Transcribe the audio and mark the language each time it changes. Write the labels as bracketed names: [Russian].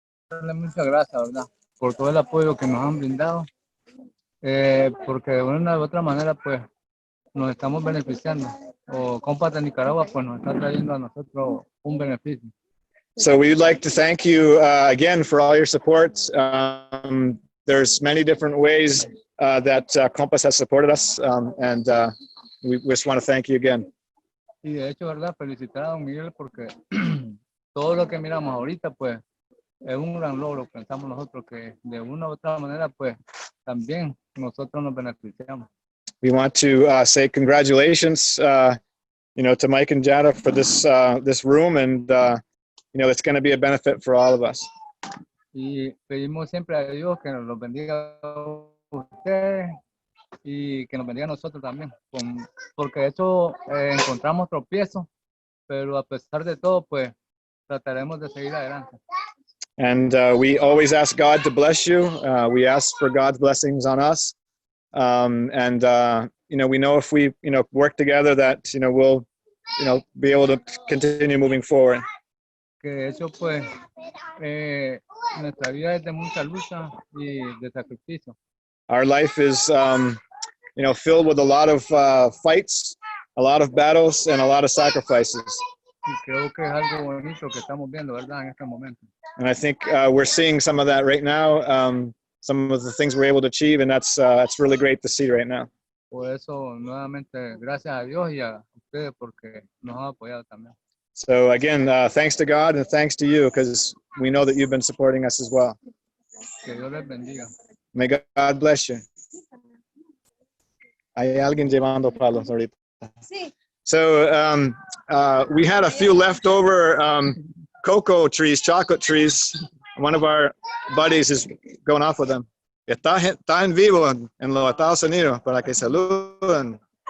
[Spanish] Darle muchas gracias, ¿verdad? Por todo el apoyo que nos han brindado, porque de una u otra manera, pues, nos estamos beneficiando. O Compas de Nicaragua, pues, nos está trayendo a nosotros un beneficio. [English] So we'd like to thank you again for all your support. There's many different ways that Compas has supported us, and we just want to thank you again. [Spanish] Y de hecho, ¿verdad? Felicitar a don Miguel porque todo lo que miramos ahorita, pues, es un gran logro. Pensamos nosotros que de una u otra manera, pues, también nosotros nos beneficiamos. [English] We want to say congratulations, to Mike and Jada for this room, and it's going to be a benefit for all of us. [Spanish] Y pedimos siempre a Dios que nos los bendiga a ustedes y que nos bendiga a nosotros también, porque de hecho encontramos tropiezos, pero a pesar de todo, pues, trataremos de seguir adelante. [English] And we always ask God to bless you. We ask for God's blessings on us. And we know if we, work together that, we'll, be able to continue moving forward. [Spanish] Que de hecho, pues, nuestra vida es de mucha lucha y de sacrificio. [English] Our life is, filled with a lot of fights, a lot of battles, and a lot of sacrifices. [Spanish] Y creo que es algo bonito que estamos viendo, ¿verdad? En este momento. [English] And I think we're seeing some of that right now, some of the things we're able to achieve, and that's really great to see right now. [Spanish] Por eso, nuevamente, gracias a Dios y a ustedes porque nos han apoyado también. [English] So again, thanks to God and thanks to you, because we know that you've been supporting us as well. [Spanish] Que Dios les bendiga. [English] May God bless you. [Spanish] Hay alguien llevando palos ahorita. Sí. [English] So we had a few leftover cocoa trees, chocolate trees. One of our buddies is going off with them. [Spanish] Está en vivo en los Estados Unidos para que saluden.